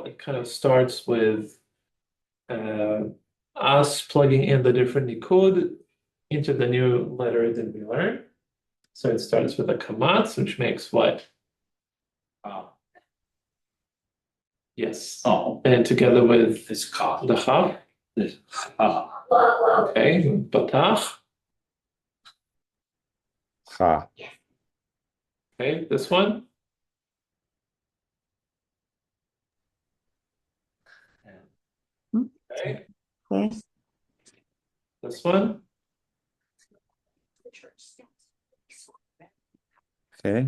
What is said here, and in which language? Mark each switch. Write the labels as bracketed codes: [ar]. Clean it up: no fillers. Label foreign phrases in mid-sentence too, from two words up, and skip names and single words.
[en] It kind of starts with us plugging in the different nikud, into the new letter that we learned. So it starts with a kamatz, which makes what? Yes. Oh, And together with it's Khaf. the Khaf. This Khaf. Okay, batach. Ha. Okay, this one. Okay, Yes. this one. Okay.